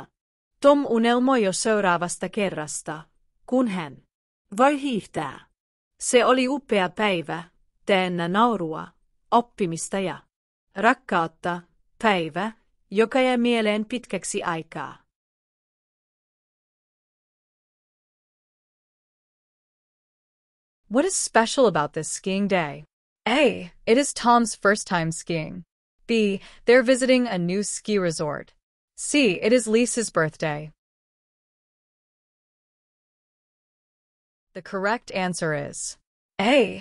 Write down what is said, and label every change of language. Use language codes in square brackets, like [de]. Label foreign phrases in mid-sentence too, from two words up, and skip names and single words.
[fi] Tom unelmoi jo seuraavasta kerrasta, kun hän voi hiihtää. Se oli upea päivä, täynnä naurua, oppimista ja rakkautta, päivä, joka jäi mieleen pitkäksi aikaa. [en] What is special about this skiing day? A. It is Tom's first time skiing. B. They're visiting a new ski resort. C. It is Lisa's birthday. The correct answer is A.